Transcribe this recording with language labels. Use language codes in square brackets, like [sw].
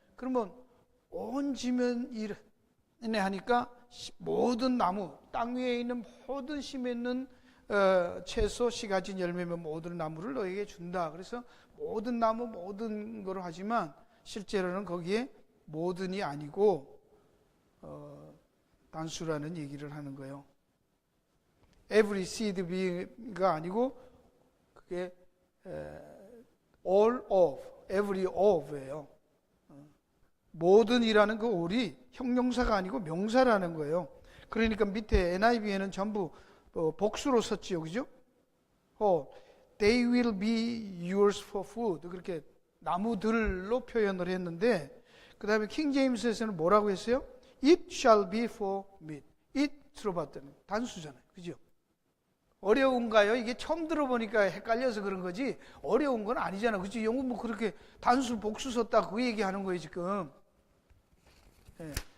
[ko] 그러면 온 지면이네 하니까 모든 나무 땅 위에 있는 모든 심에 있는 채소 씨가진 열매 맺는 모든 나무를 너에게 준다. 그래서 모든 나무 모든 거로 하지만 실제로는 거기에 모든이 아니고 단수라는 얘기를 하는 거예요. [en] Every seed being가 [ko] 아니고 그게 [en] all of, every of예요. [ko] 모든이라는 그 all이 형용사가 아니고 명사라는 거예요. 그러니까 밑에 NIV에는 전부 복수로 썼지요, 그죠? [en] They will be yours for food. [ko] 그렇게 나무들로 표현을 했는데 그 다음에 킹제임스에서는 뭐라고 했어요? [en] It shall be for meat. [ko] It 들어봤더니 단수잖아요. 그죠? 어려운가요? 이게 처음 들어보니까 헷갈려서 그런 거지 어려운 건 아니잖아. 그치? 영어 뭐 그렇게 단수 복수 썼다 그 얘기하는 거예요 지금. 예.